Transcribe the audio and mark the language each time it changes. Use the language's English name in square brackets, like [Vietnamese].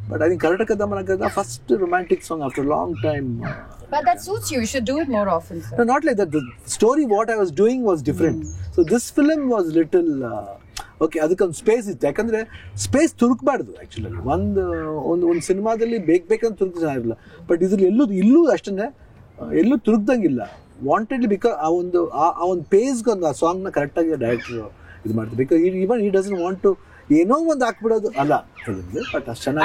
[English] But I think Karnataka ದಮನ first romantic song after long time. But that suits you. You should do it more often, sir. No, not like that. The story what I was doing was different. So this film was little okay, [Kannada] ಅದಕ್ಕೊಂದು space ಇತ್ತು. ಯಾಕಂದ್ರೆ space ತುರುಕಬಾರ್ದು actually. ಒಂದು ಸಿನಿಮಾದಲ್ಲಿ ಬೇಕಂತ ತುರುಕು ಚೆನ್ನಾಗಿರಲ್ಲ, but ಇದ್ರಲ್ಲಿ ಇಲ್ಲೂ ಅಷ್ಟೇ ಎಲ್ಲೂ ತುರುಕ್ದಂಗಿಲ್ಲ. ವಾಂಟೆಡ್ಲಿ ಬಿಕಾಸ್ ಆ ಒಂದು ಪೇಸ್ಗೆ ಒಂದು ಆ ಸಾಂಗ್ನ ಕರೆಕ್ಟಾಗಿ ಡೈರೆಕ್ಟರ್ ಇದು ಮಾಡ್ತಾರೆ. [English] because even he doesn't want to [Kannada] ಏನೋ ಒಂದು ಹಾಕ್ಬಿಡೋದು ಅಲ್ಲ, ಬಟ್ ಅಷ್ಟು ಚೆನ್ನಾಗಿ.